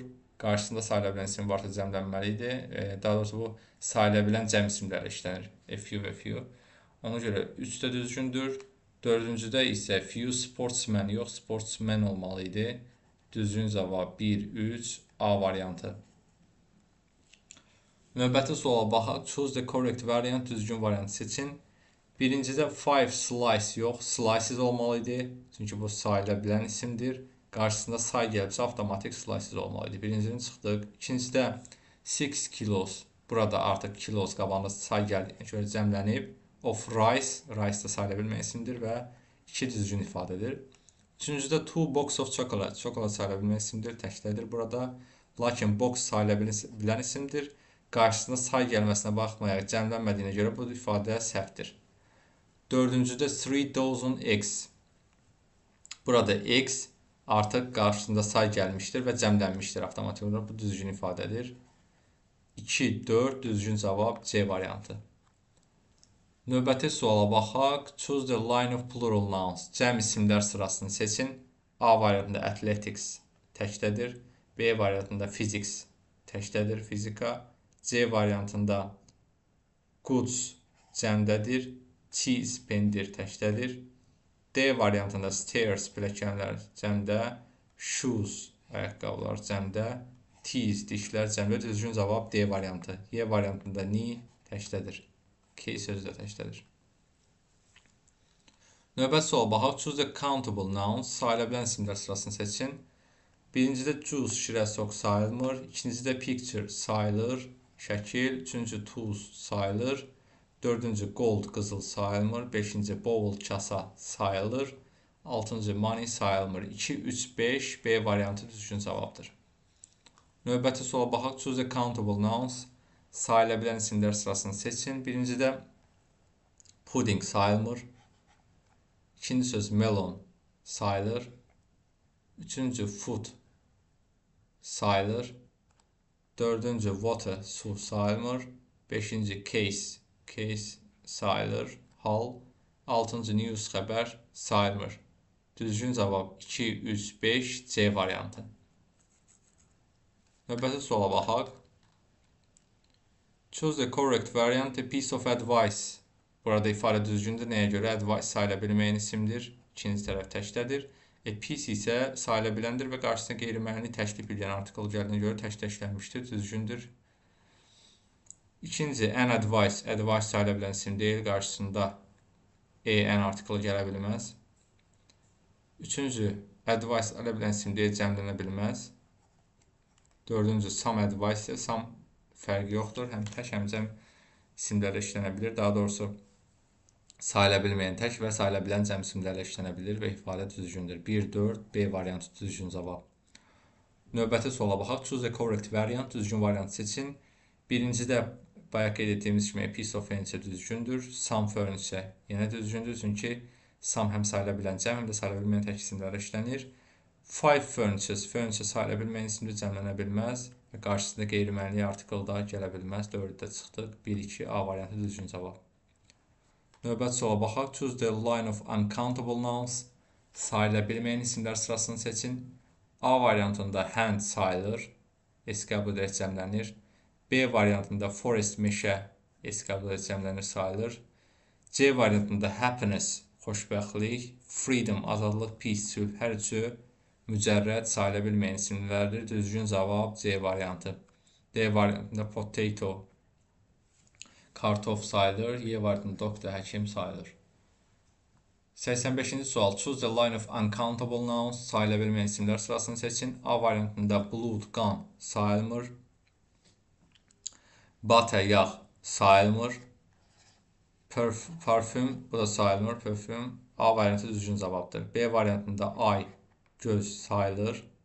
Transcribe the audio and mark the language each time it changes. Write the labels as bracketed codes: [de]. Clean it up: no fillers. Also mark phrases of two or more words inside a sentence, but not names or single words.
[az] Qarşısında sayıla bilən isim varsa cəmlənməli idi. Daha doğrusu bu sayıla bilən cəm isimlərlə işlənir. [en] A few. [az] Ona görə 3 də düzgündür. Dördüncüdə isə [en] few sportsmen [az] yox, sportsmen olmalı idi. Düzgün cavab 1, 3, A variantı. Növbəti suala baxaq. [en] Choose the correct variant. [az] Düzgün variantı seçin. Birincidə 5 slice yox, slices olmalı idi. Çünki bu sayıla bilən isimdir. Qarşısında say gəlibsə, avtomatik slices olmalı idi. Birincini çıxdıq. İkincidə 6 kilos. Burada artıq kilos qabağında say gəldiyinə görə cəmlənib. [en] Of rice, [az] rice da sayıla bilmə isimdir və 2 düzgün ifadədir. Üçüncüdə 2 [en] box of chocolate. [az] Çokolad sayıla bilmə isimdir, təkdədir burada. Lakin box sayıla bilən isimdir. Qarşısında say gəlməsinə baxmayaraq cəmlənmədiyinə görə bu ifadə səhvdir. Dördüncüdə 3000 eggs. Burada eggs artıq qarşısında say gəlmişdir və cəmlənmişdir avtomatik olaraq. Bu düzgün ifadədir. 2, 4 düzgün cavab C variantı. Növbəti suala baxaq. [en] Choose the line of plural nouns. [az] Cəm isimlər sırasını seçin. A variantında athletics təkdədir. B variantında physics təkdədir, fizika. C variantında goods cəmdədir. Cheese pendir təkdədir. D variantında stairs pilləkənlər cəmdə. Shoes ayaqqabılar cəmdə. Teeth dişlər cəmdə. Düzgün cavab D variantı. Y variantında ni təkdədir. K sözü də təkdədir. Növbəti sual baxaq. [en] Choose the countable nouns. [az] Sayıla bilən isimlər sırasını seçin. Birincidə juice şirəsok sayılmır. İkincidə picture sayılır. Şəkil. Üçüncü tools sayılır. Dördüncü gold qızıl sayılmır. Beşinci bowl kasa sayılır. 6-cı money sayılmır. 2, 3, 5 B variantı düzgün cavabdır. Növbəti suala baxaq. [en] Choose the countable nouns. [az] Sayıla bilən isimlər sırasını seçin. Birincidə pudding sayılmır. İkinci söz melon sayılır. Üçüncü food sayılır. Dördüncü water su sayılmır. Beşinci case sayılır. Hal. Altıncı news xəbər sayılmır. Düzgün cavab 2, 3, 5 C variantı. Növbəti suala baxaq. [en] Choose the correct variant, a piece of advice. [az] Burada ifadə düzgündür. Nəyə görə? Advice sayıla bilməyən isimdir. İkinci tərəf təkdədir. A piece isə sayıla biləndir və qarşısına qeyri-müəyyəni təklif edən artikl gəldiyinə görə təkliflənmişdir. Düzgündür. İkinci, [en] an advice. [az] Advice sayıla bilən isim deyil. Qarşısında an artikl gələ bilməz. Üçüncü, advice sayıla bilən isim deyil, cəmlənə bilməz. Dördüncü, [en] some advice. [az] Some fərqi yoxdur. Həm tək, həm cəm isimlərlə işlənə bilir. Daha doğrusu, sayıla bilməyən tək və sayıla bilən cəm isimlərlə işlənə bilir və ifadə düzgündür. 1, 4, B variantı düzgün cavab. Növbəti suala baxaq. [en] Choose the correct variant. [az] Düzgün variantı seçin. Birincidə bayaq qeyd etdiyimiz kimi [en] piece of furniture [az] düzgündür. [en] Some furniture [az] yenə düzgündür. Çünki some həm sayıla bilən cəm, həm də sayıla bilməyən tək isimlərlə işlənir. [en] Five furnitures. [az] Furniture sayıla bilməyən isimdir, cəmlənə bilməz və qarşısında qeyri-müəyyən artikl da gələ bilməz. 4-də çıxdıq. 1, 2 A variantı düzgün cavab. Növbəti suala baxaq. [en] Choose the line of uncountable nouns. [az] Sayıla bilməyən isimlər sırasını seçin. A variantında hand sayılır. S qəbul edərək cəmlənir. B variantında forest meşə S qəbul edərək cəmlənir, sayılır. C variantında happiness xoşbəxtlik, freedom azadlıq, peace sülh hər üçü mücərrəd sayıla bilməyən isimlərdir. Düzgün cavab C variantı. D variantında potato kartof sayılır. Y variantında doktor həkim sayılır. 85-ci sual. [en] Choose the line of uncountable nouns. [az] Sayıla bilməyən isimlər sırasını seçin. A variantında blood, qan sayılmır. Butter, yağ sayılmır. Parfüm, bu da sayılmır. Parfüm. A variantı düzgün cavabdır. B variantında ay, göz sayılır.